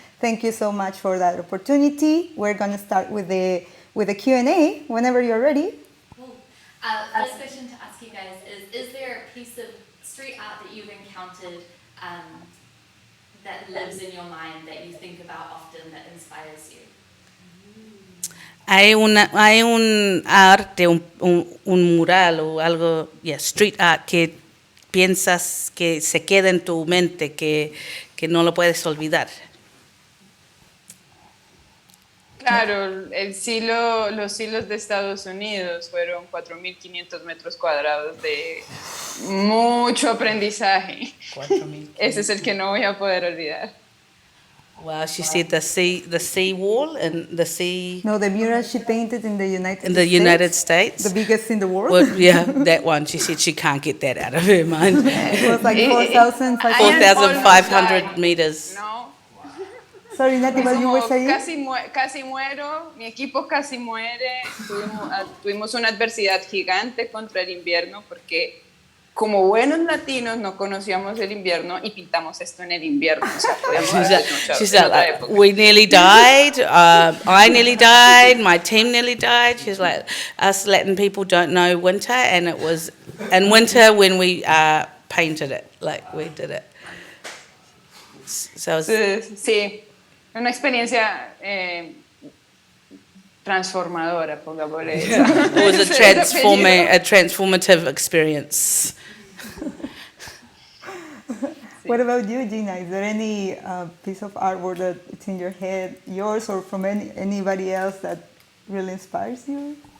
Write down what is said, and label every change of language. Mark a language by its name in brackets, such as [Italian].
[English] Thank you so much for that opportunity. We're gonna start with the Q&A whenever you're ready. Cool. First question to ask you guys is there a piece of street art that you've encountered that lives in your mind that you think about often that inspires you? [Spanish] Hay un arte, un mural o algo, street art, que piensas que se queda en tu mente, que no lo puedes olvidar. Claro, los silos de Estados Unidos fueron 4.500 metros cuadrados de mucho aprendizaje. 4.500. Ese es el que no voy a poder olvidar. [English] Well, she said the sea wall and the sea. No, the mural she painted in the United States. The biggest in the world. Well, yeah, that one. She said she can't get that out of her mind. It was like 4,500 meters. No. Sorry, Nati, what you were saying? [Spanish] Casi muero, mi equipo casi muere. Tuvimos una adversidad gigante contra el invierno porque como buenos latinos no conocíamos el invierno y pintamos esto en el invierno. O sea, [English] she's like, we nearly died, I nearly died, my team nearly died. She's like, us Latin people don't know winter, and it was in winter when we painted it, like we did it. So [Spanish] sí, una experiencia transformadora, pongámosle eso. [English] It was a transformative experience. What about you, Gina? Is there any piece of artwork that it's in your head, yours or from anybody else, that really inspires you?